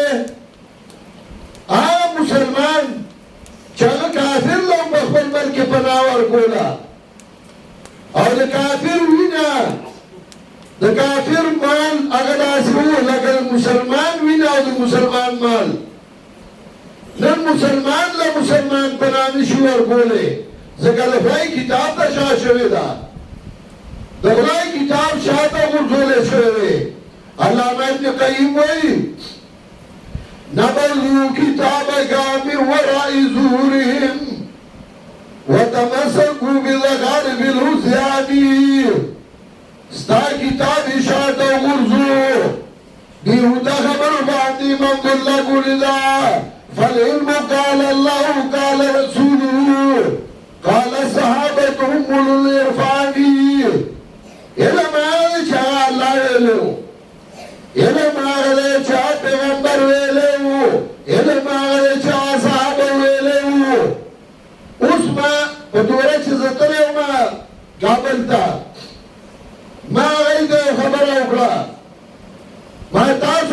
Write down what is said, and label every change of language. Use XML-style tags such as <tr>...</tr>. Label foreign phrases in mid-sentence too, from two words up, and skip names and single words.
<ps>هغه مسلمان چې هغه کافر له هم په خپل ملک کې پناه ورکوله او د کافر وینه د کافر مال هغه داسې وو لکه د مسلمان وینه او د مسلمان مال. نن مسلمان له مسلمان پناه نشي ورکولی ځکه د خدای کتاب ته شا شوې ده، د خدای کتاب شاته غورځولی شوی دی. علامه ابن قیم وایي</ps> <ar>نبذوا كتابك من وراء ظهورهم وتمسكوا بزخارف العصيان.</ar> <ps>ستا کتاب شاته غورځو بیهوده خبرو باندې منظور لګولې ده.</ps> <ar>فالعلم قال الله قال رسوله قال الصحابة هم أولو العرفان.</ar> <ps>علم هغه دی چې هغه الله ویلی و، علم هغه دی چې هغه پیغمبر ویلی و، علم هغه دی چې هغه صحابه ویلی و. اوس ما په دوره چې زه تللی وم کابل ته، ما هغوی ته یو خبره وکړه، ما تاسو</ps>